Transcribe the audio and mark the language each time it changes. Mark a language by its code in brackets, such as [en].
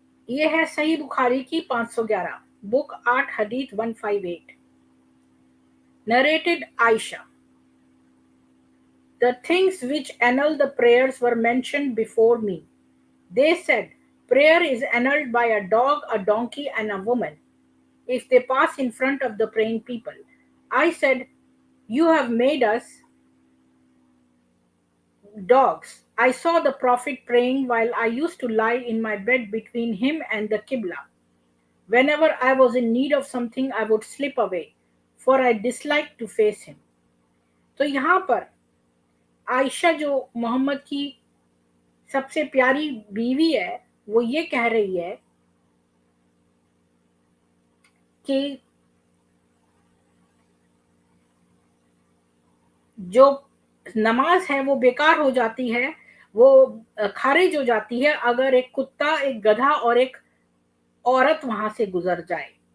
[hi] ये है सही बुखारी की 511, book 8 हदीथ 158। [en] Narrated Aisha, the things which annul the prayers were mentioned before me. They said, prayer is annulled by a dog, a donkey, and a woman if they pass in front of the praying people. I said, you have made us dogs. I saw the Prophet praying while I used to lie in my bed between him and the Qibla. Whenever I was in need of something, I would slip away, for I disliked to face him. [hi] तो यहाँ पर आयशा जो मोहम्मद की सबसे प्यारी बीवी है, वो ये कह रही है कि जो नमाज है वो बेकार हो जाती है, वो खारिज हो जाती है अगर एक कुत्ता, एक गधा और एक औरत वहां से गुजर जाए।